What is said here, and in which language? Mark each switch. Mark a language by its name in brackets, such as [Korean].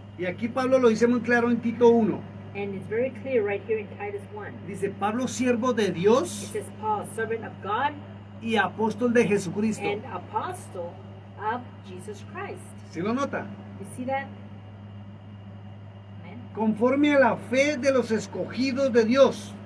[Spanish] Y aquí Pablo lo dice muy claro en Tito 1. [English] And it's very clear right here in Titus 1. [Spanish] Dice Pablo, siervo de [English] It [Spanish] Dios [English] says Paul, servant of God [Spanish] y apóstol de Jesucristo. [English] and apostle of Jesus Christ. [Spanish] ¿Sí lo nota? [English] You see that? Amen. [Spanish] Conforme a la fe de los escogidos de Dios.